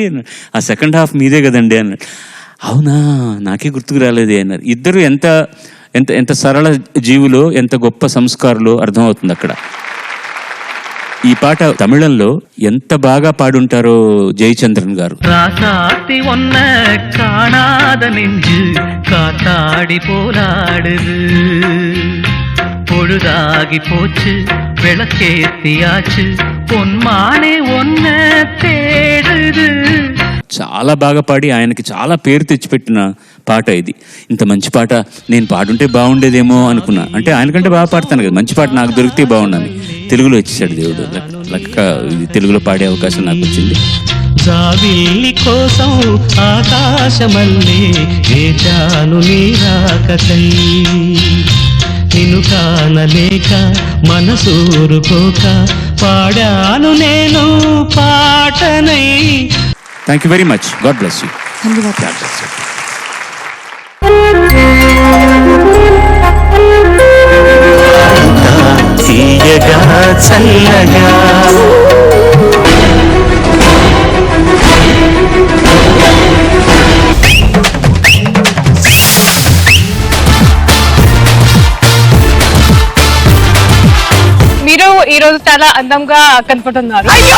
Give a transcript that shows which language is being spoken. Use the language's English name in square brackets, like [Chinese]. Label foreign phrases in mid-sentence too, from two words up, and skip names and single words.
[Telugu] ఆ సెకండ్ హాఫ్ మీదే కదండి అన్నాడు. అవునా, నాకే గుర్తుకు రాలేదే అన్నారు. ఇద్దరు ఎంత ఎంత ఎంత సరళ జీవులో, ఎంత గొప్ప సంస్కారులో అర్థమవుతుంది అక్కడ. ఈ పాట తమిళంలో ఎంత బాగా పాడుంటారో జయచంద్రన్ గారు. [Tamil] ராசாத்தி ஒன்ன காணாத நெஞ்சு காத்தாடி போராடுது பொழுதாகி போச்சு விளக்கேத்தியாச்சு பொன்மானே ஒன்ன தேடுது. [Telugu] చాలా బాగా పాడి ఆయనకి చాలా పేరు తెచ్చిపెట్టిన పాట ఇది. ఇంత మంచి పాట నేను పాడుంటే బాగుండేదేమో అనుకున్నా. అంటే ఆయనకంటే బాగా పాడతాను కదా, మంచి పాట నాకు దొరికితే బాగుండని తెలుగులో ఇచ్చేసాడు దేవుడు. లెక్క ఇది తెలుగులో పాడే అవకాశం నాకు వచ్చింది. జాబిల్లి కోసం ఆకాశమల్లే వేచాను నీ రాకకై నిన్ను కానలేక మనసూరుకోక పాడాను నేను పాటనై. [English] Thank you very much. God bless you. [Telugu] తీయగా చల్లగా మీరు ఈ రోజు చాలా అందంగా కనపడుతున్నారు.